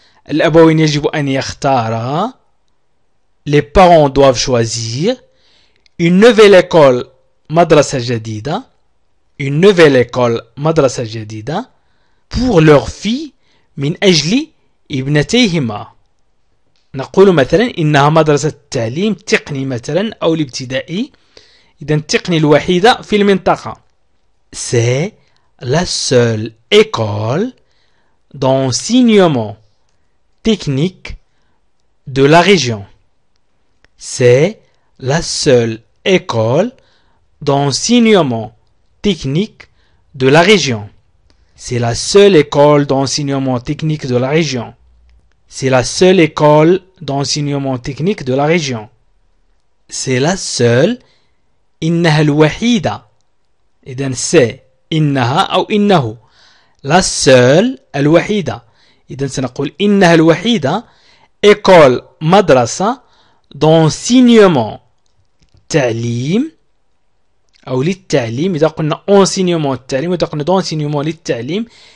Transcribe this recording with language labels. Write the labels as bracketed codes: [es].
[ar] الأبوين يجب أن يختارا. [fr] Les parents doivent choisir une nouvelle école [ar] مدرسة جديدة. [fr] Une nouvelle école [ar] مدرسة جديدة [fr] pour leur fille [ar] من أجل ابنتيهما. نقول مثلا إنها مدرسة تعليم تقني مثلا أو الابتدائي. إذا التقني الوحيدة في المنطقة. [fr] C'est la seule école d'enseignement technique de la région. C'est la seule école d'enseignement technique de la région. C'est la seule école d'enseignement technique de la région. C'est la seule école d'enseignement technique de la région. C'est la seule. [ar] إنها الوحيدة. إذن c'est إنها أو إنه. [fr] La seule الوحيدة. [ar] إذن سنقول إنها الوحيدة école مدرسة d'enseignement تعليم أو للتعليم. إذا قلنا enseignement التعليم وإذا قلنا d'enseignement للتعليم.